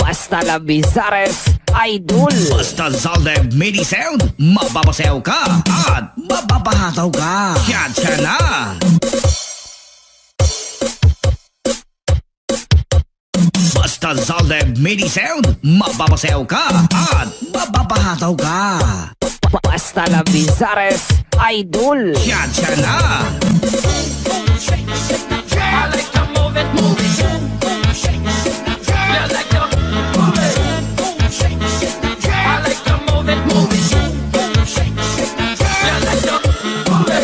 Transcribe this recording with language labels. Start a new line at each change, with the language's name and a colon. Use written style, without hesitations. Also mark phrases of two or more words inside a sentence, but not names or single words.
Spanish: Hasta la
Filipino: Bizares Idol. Basta Zalde Mini Sound, mapapasayaw ka at mapapahataw ka. Yan na! Basta Zalde Mini Sound, mapapasayaw ka at mapapahataw ka.
Spanish: Hasta la
Filipino: Bizares Idol. Yan na!
English: I like to move it, move it. Yeah, I like to move it. I like to move it, move it. Yeah, I like to move it.